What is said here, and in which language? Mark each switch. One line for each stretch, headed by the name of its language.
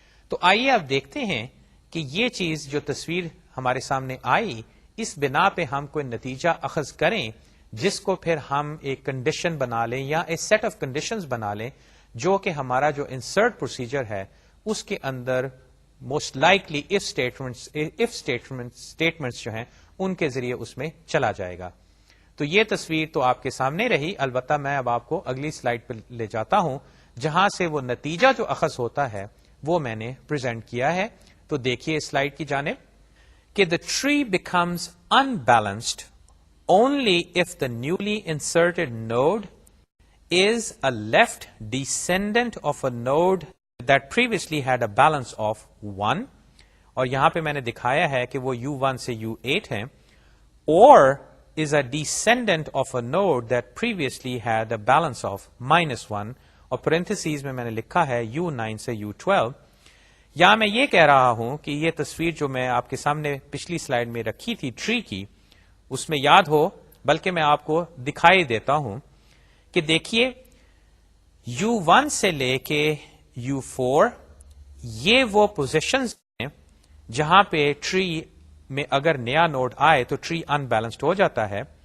Urdu: تو آئیے اب دیکھتے ہیں کہ یہ چیز جو تصویر ہمارے سامنے آئی اس بنا پہ ہم کوئی نتیجہ اخذ کریں جس کو پھر ہم ایک کنڈیشن بنا لیں یا ایک سیٹ آف کنڈیشنز بنا لیں جو کہ ہمارا جو انسرٹ پروسیجر ہے اس کے اندر موسٹ لائکلی اف اسٹیٹمنٹس جو ہیں ان کے ذریعے اس میں چلا جائے گا. تو یہ تصویر تو آپ کے سامنے رہی، البتہ میں اب آپ کو اگلی سلائیڈ پہ لے جاتا ہوں جہاں سے وہ نتیجہ جو اخذ ہوتا ہے وہ میں نے پریزنٹ کیا ہے. تو دیکھیے سلائیڈ کی جانب کہ
English: the tree becomes unbalanced only if the newly inserted node is a left descendant of a node that previously had a balance of 1.
Urdu: اور یہاں پہ میں نے دکھایا ہے کہ وہ U1 سے U8 ہیں،
English: or is a descendant of a node that previously had a balance of -1.
Urdu: اور parentheses میں نے لکھا ہے U9 سے U12. یہاں میں یہ کہہ رہا ہوں کہ یہ تصویر جو میں آپ کے سامنے پچھلی سلائیڈ میں رکھی تھی ٹری کی، اس میں یاد ہو، بلکہ میں آپ کو دکھائی دیتا ہوں کہ دیکھیے U1 سے لے کے U4 یہ وہ پوزیشنز ہیں جہاں پہ ٹری میں اگر نیا نوڈ آئے تو ٹری ان بیلنسڈ ہو جاتا ہے.